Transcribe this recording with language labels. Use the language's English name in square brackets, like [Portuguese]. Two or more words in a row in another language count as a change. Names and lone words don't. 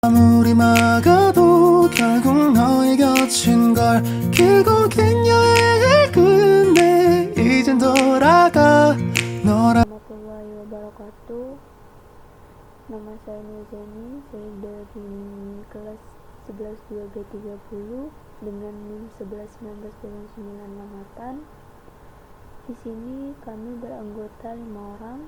[Korean] 아무리 막아도 결국 너의 곁인 걸 길고 긴 여행을 끝내 이젠 돌아가 너라. [Arabic] ورحمة الله وبركاته. [Indonesian] Nama saya Nurjani, saya dari kelas 11 2B30 dengan NIM 111998. Di sini kami beranggota 5 orang.